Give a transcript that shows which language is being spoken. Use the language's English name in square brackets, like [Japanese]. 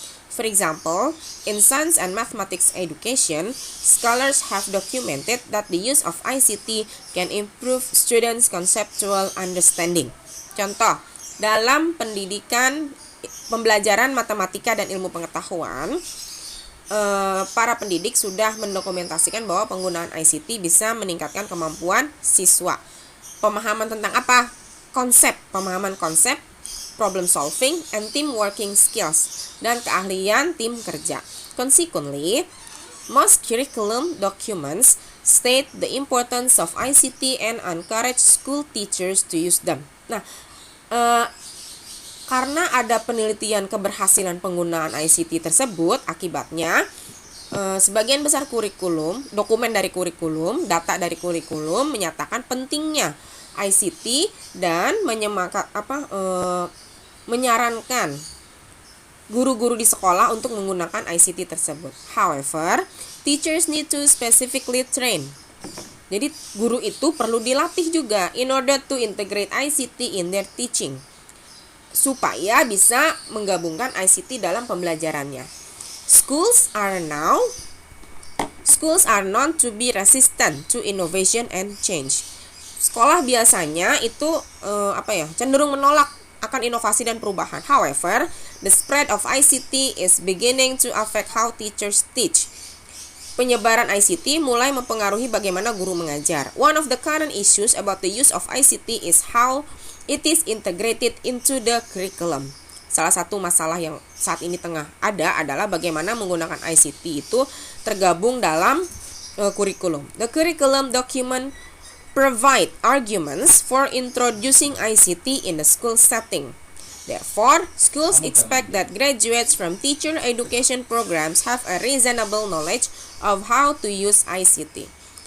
[English] For example, in science and mathematics education, scholars have documented that the use of ICT can improve students' conceptual understanding. [Indonesian] Contoh, dalam pendidikan pembelajaran matematika dan ilmu pengetahuan, para pendidik sudah mendokumentasikan bahwa penggunaan ICT bisa meningkatkan kemampuan siswa. Pemahaman tentang apa? Pemahaman konsep, [English] problem solving, and team working skills, [Indonesian] dan keahlian tim kerja. [English] Consequently, most curriculum documents state the importance of ICT and encourage school teachers to use them. [Indonesian] Nah, karena ada penelitian keberhasilan penggunaan ICT tersebut, akibatnya sebagian besar dokumen dari kurikulum, data dari kurikulum menyatakan pentingnya ICT dan menyarankan guru-guru di sekolah untuk menggunakan ICT tersebut. [English] However, teachers need to specifically train. [Indonesian] Jadi guru itu perlu dilatih juga [English] in order to integrate ICT in their teaching, [Indonesian] supaya bisa menggabungkan ICT dalam pembelajarannya. [English] Schools are known to be resistant to innovation and change. [Indonesian] Sekolah biasanya itu cenderung menolak akan inovasi dan perubahan. [English] However, the spread of ICT is beginning to affect how teachers teach. [Indonesian] Penyebaran ICT mulai mempengaruhi bagaimana guru mengajar. [English] One of the current issues about the use of ICT is how it is integrated into the curriculum. [Indonesian] Salah satu masalah yang saat ini tengah ada adalah bagaimana menggunakan ICT itu tergabung dalam kurikulum. [English] The curriculum document provide arguments for introducing ICT in the school setting. Therefore, schools expect that graduates from teacher education programs have a reasonable knowledge of how to use ICT.